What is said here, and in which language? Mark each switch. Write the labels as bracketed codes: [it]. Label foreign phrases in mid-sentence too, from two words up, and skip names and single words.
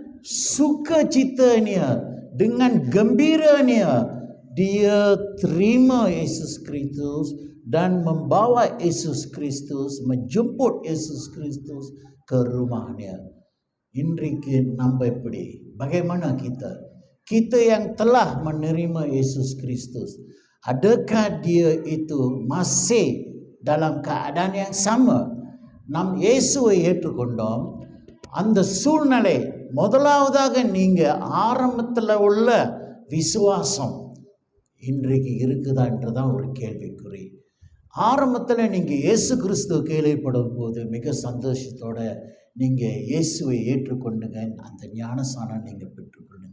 [ms] sukacitanya, dengan gembiranya dia terima Yesus Kristus dan membawa Yesus Kristus, menjemput Yesus Kristus ke rumahnya. [ta] Iன்றைக்கு நம்ம எப்படி? [ms] Bagaimana kita yang telah menerima Yesus Kristus, adakah dia itu masih dalam keadaan yang sama? [ta] நாம் இயேசுவை ஏற்றுக்கொண்டோம். அந்த சூழ்நிலை முதலாவதாக நீங்கள் ஆரம்பத்தில் உள்ள விசுவாசம் இன்றைக்கு இருக்குதான்றதான் ஒரு கேள்விக்குறி. ஆரம்பத்தில் நீங்கள் இயேசு கிறிஸ்துவ கேள்விப்படும் போது மிக சந்தோஷத்தோட நீங்கள் இயேசுவை ஏற்றுக்கொண்டுங்க, அந்த ஞானஸ்நானம் நீங்கள் பெற்றுக்கொள்ளுங்க.